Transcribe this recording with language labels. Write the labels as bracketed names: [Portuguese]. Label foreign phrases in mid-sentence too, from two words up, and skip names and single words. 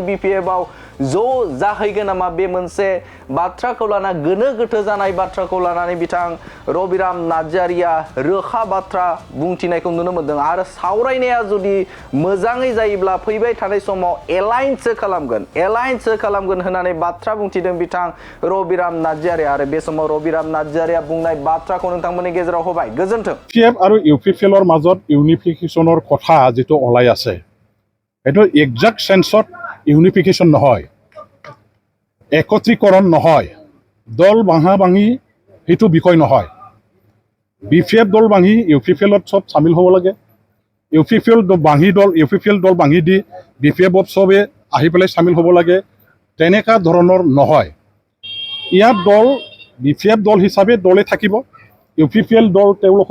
[Bodo] बिपिएफआव ज' जाहैगोन नामा बे मोनसे बाथ्राखौ लाना गोनो गोथो जानाय बाथ्राखौ लानानै बिथां रबिराम नार्जारिया रोखा बाथ्रा बुंथिनायखौ नुनो मोनदों आरो सावरायनाया जुदि मोजाङै जायोब्ला फैबाय थानाय समाव एलायन्ससो खालामगोन होननानै बाथ्रा बुंथिदों बिथां रबिराम नार्जारिया आरो बे समाव रबिराम नार्जारिया बुंनाय बाथ्राखौ नोंथांमोननि गेजेराव होबाय गोजोन्थों [Assamese] পিএফ আৰু ইউপিপিএলৰ মাজত ইউনিফিকেশ্যনৰ কথা যেটো ওলাই আছে এইটো [English] exact sense [Assamese] ইউনিফিকেশ্যন নহয় একত্ৰীকৰণ নহয় দল ভাঙা ভাঙি সেইটো বিষয় নহয় বিপিএফ দল ভাঙি ইউপিপিএলত সব সামিল হ'ব লাগে ইউপিপিএল দল ভাঙি দি বিপিএফত সবে আহি পেলাই সামিল হ'ব লাগে তেনেকা ধৰণৰ নহয় ইয়াত বিপিএফ দল হিচাপে দলে থাকিব ইউপিপিএল দল তেওঁলোকৰ